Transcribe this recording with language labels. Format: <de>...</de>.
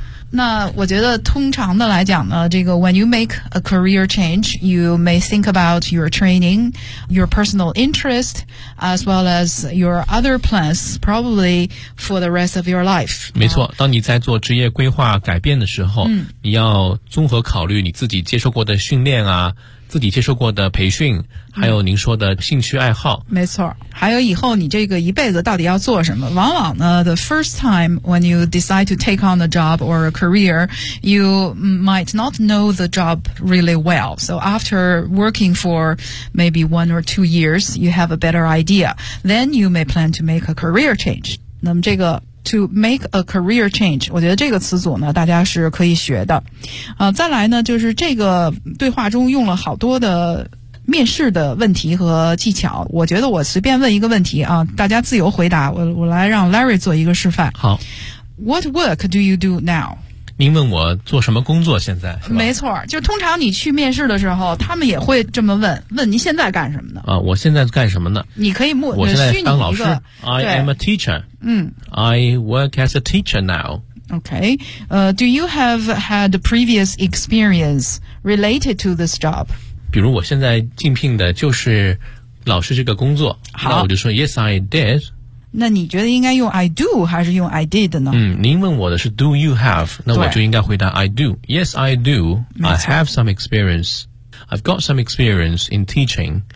<zh>那我觉得通常的来讲呢，这个</zh> <en>when you make a career change, you may think about your training, your personal interest, as well as your other plans, probably for the rest of your life.</en> <zh>没错，当你在做职业规划改变的时候，你要综合考虑你自己接受过的训练啊，自己接受过的培训，还有您说的兴趣爱好。没错，还有以后你这个一辈子到底要做什么。往往呢</zh> <en>the first time when you decide to take on a job or a career, you might not know the job really well. So after working for maybe 1 or 2 years, you have a better idea. Then you may plan to make a career change.</en> <zh>那么这个</zh> <en>To make a career change，</en> <zh>我觉得这个词组呢大家是可以学的。再来呢就是这个对话中用了好多的面试的问题和技巧。我觉得我随便问一个问题啊，大家自由回答，我来让 Larry 做一个示范。好。</zh> <en>What work do you do now？</en> <zh>您问我做什么工作现在是吧？没错，就通常你去面试的时候他们也会这么问，问您现在干什么呢？我现在干什么呢？你可以模拟一个，我现在当老师。</zh> <en>I am a teacher。 I work as a teacher now。 OK、Do you have had previous experience related to this job？</en> <zh>比如我现在竞聘的就是老师这个工作。好，那我就说</zh> <en>Yes I did。</en> <zh>那你觉得应该用</zh> <en>I do</en> <zh>还是用</zh> <en>I did</en> <zh>呢？您问我的是</zh> <en>Do you have？</en> <zh>那我就应该回答</zh> <en>I do。Yes, I do. I have some experience. I've got some experience in teaching.</en>